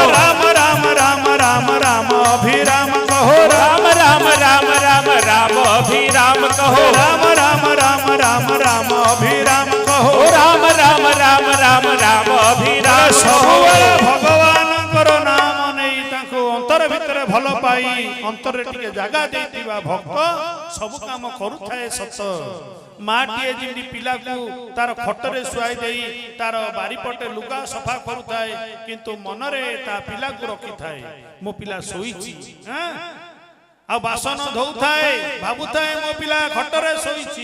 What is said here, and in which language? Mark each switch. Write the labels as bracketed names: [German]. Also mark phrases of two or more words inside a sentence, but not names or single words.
[Hindi] राम राम राम राम राम अभिराम कहो, राम राम राम राम राम अभिराम कहो, राम राम राम राम राम अभिराम कहो, राम राम राम राम राम अभिराम [Odia] ସବୁବେଳେ ଭଗବାନଙ୍କର ନାମ ନେଇ ତାଙ୍କୁ ଅନ୍ତର ଭିତରେ ଭଲ ପାଇ ଅନ୍ତରରେ ଟିକେ ଜାଗା ଦେଇଥିବା ଭକ୍ତ ସବୁ କାମ କରୁଥାଏ ସତ। ମାଟିଏ ଯେମିତି ପିଲାକୁ ତାର ଖଟରେ ଶୁଆଇ ଦେଇ ତାର ବାରିପଟେ ଲୁଗା ସଫା କରୁଥାଏ, କିନ୍ତୁ ମନରେ ତା ପିଲାକୁ ରଖିଥାଏ ମୋ ପିଲା ଶୋଇଛି, ଆଉ ବାସନ ଧୋଉଥାଏ ଭାବୁଥାଏ ମୋ ପିଲା ଖଟରେ ଶୋଇଛି।